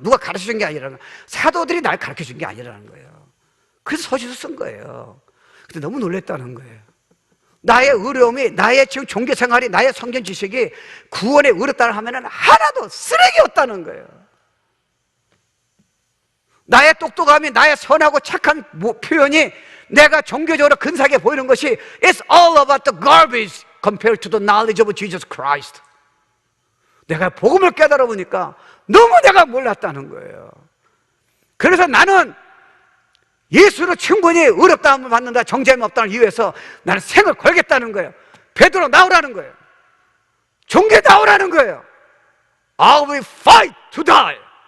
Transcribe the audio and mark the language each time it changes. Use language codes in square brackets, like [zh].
[ko] 누가 가르쳐 준 게 아니라는 거예요. 사도들이 날 가르쳐 준 게 아니라는 거예요. 그래서 서신서 쓴 거예요. 근데 너무 놀랬다는 거예요. 나의 어려움이, 나의 지금 종교 생활이, 나의 성경 지식이 구원에 어렵다고 하면은 하나도 쓰레기였다는 거예요. 나의 똑똑함이, 나의 선하고 착한 표현이 내가 종교적으로 근사하게 보이는 것이 [en] It's all about the garbage compared to the knowledge of Jesus Christ. [ko] 내가 복음을 깨달아 보니까 너무 내가 몰랐다는 거예요. 그래서 나는 예수로 충분히 어렵다함을 받는다, 정죄함이 없다는 이유에서 나는 생을 걸겠다는 거예요. 베드로 나오라는 거예요. 종교 나오라는 거예요. [en] I will fight to die.